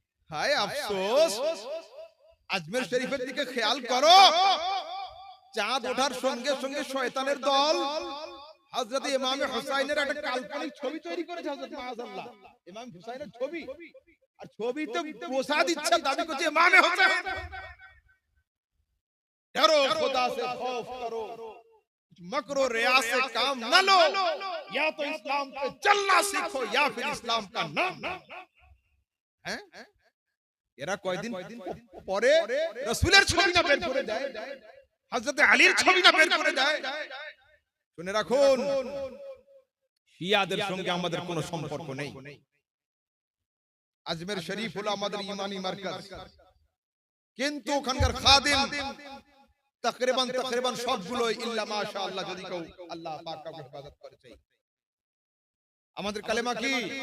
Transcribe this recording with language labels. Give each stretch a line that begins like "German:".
Bangla: হায় আফসোস, আজমের শরীফের দিকে খেয়াল করো, চাঁদ ওঠার সঙ্গে সঙ্গে শয়তানের দল হযরত ইমাম হুসাইনের একটা কাল্পনিক ছবি তৈরি করেছে। হযরত মাআযাল্লাহ ইমাম হুসাইনের ছবি, আর ছবিতে বসা দিচ্ছে, দাবি করছে ইমাম হুসাইন।
Hindi: डरो खुदा से खौफ करो, मकरो रिया से काम न लो, या तो इस्लाम पे चलना सीखो या फिर इस्लाम का नाम।
Bangla: हैं এরা কয়দিন পরে রাসূলের ছবি না বের করে দেয়, হযরত আলীর ছবি না বের করে দেয়। শুনে রাখুন, শিয়াদের সঙ্গে আমাদের কোনো সম্পর্ক নেই। আজমের শরীফ হলো আমাদের ইমানি মার্কাজ, কিন্তু ওখানকার খাদিম তাকরিবান সবগুলো ইল্লা মাশাআল্লাহ, যদি কেউ আল্লাহ পাক কাউকে হেফাজত করেছে। আমাদের কালেমা কি?